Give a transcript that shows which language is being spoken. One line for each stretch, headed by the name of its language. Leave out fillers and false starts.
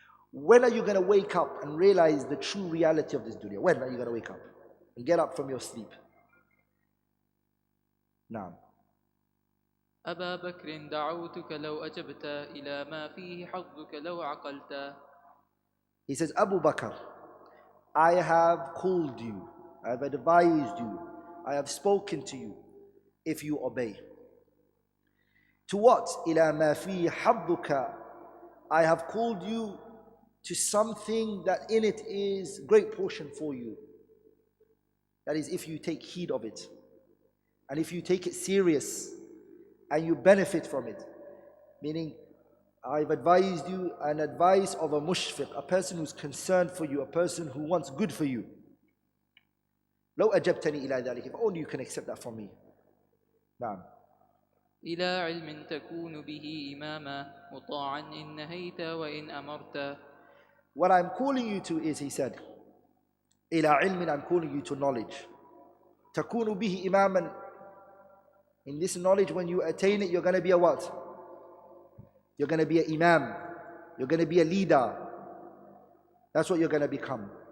English: When are you going to wake up and realize the true reality of this dunya? When are you going to wake up and get up from your sleep? Now.
Arabic: أبا بكر دعوتك لو أجبت إلى ما فيه حظك لو عقلت.
English: He says, Abu Bakr, I have called you, I have advised you, I have spoken to you, if you obey. To what?
Arabic: إلى ما فيه حظك.
English: I have called you to something that in it is great portion for you. That is, if you take heed of it, and if you take it serious, and you benefit from it. Meaning, I've advised you an advice of a mushfiq, a person who's concerned for you, a person who wants good for you.
Arabic: لو أجبتني إلى ذلك,
English: if only you can accept that from me.
Arabic: نعم. إلى علم تكون به إماما مطاعا إن نهيت وإن أمرت.
English: What I'm calling you to is, he said,
Arabic: إلى علم,
English: I'm calling you to knowledge.
Arabic: تكون به إماما.
English: In this knowledge, when you attain it, you're going to be a what? You're going to be an imam. You're going to be a leader. That's what you're going to become.